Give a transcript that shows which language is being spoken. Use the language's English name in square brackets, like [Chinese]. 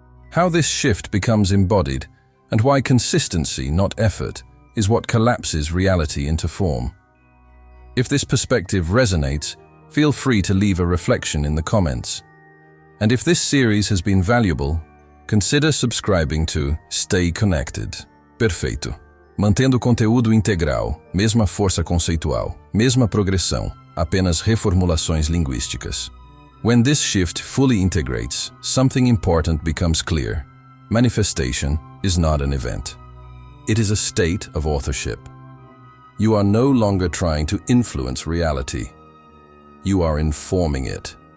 [English] How this shift becomes embodied, and why consistency, not effort, is what collapses reality into form. If this perspective resonates, feel free to leave a reflection in the comments. And if this series has been valuable, consider subscribing to Stay Connected. [Portuguese] Perfeito. Mantendo conteúdo integral, mesma força conceitual, mesma progressão, apenas reformulações linguísticas. [English] When this shift fully integrates, something important becomes clear. Manifestation is not an event. It is a state of authorship. You are no longer trying to influence reality. You are informing it.